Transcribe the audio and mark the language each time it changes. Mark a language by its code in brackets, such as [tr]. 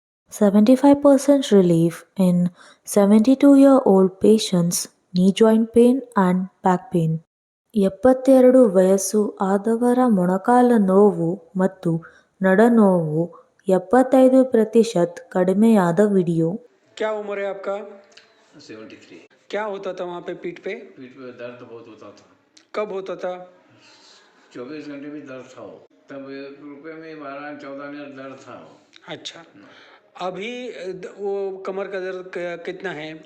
[en] 75% relief in 72-year-old patient's knee joint pain and back pain. [kn] 72 ವಯಸ್ಸು ಆದವರ ಮೊಣಕಾಲ ನೋವು ಮತ್ತು ನಡನೋವು 75% ಕಡಿಮೆಯಾದ ವಿಡಿಯೋ. [hi] क्या उम्र है आपका? 73। क्या होता था वहाँ पे पीठ पे? पीठ पे दर्द बहुत होता था। कब होता था? 24 घंटे भी दर्द था वो। तब 1 रुपये में 12-14 ने दर्द था वो। अच्छा, अभी वो कमर का दर्द कितना है?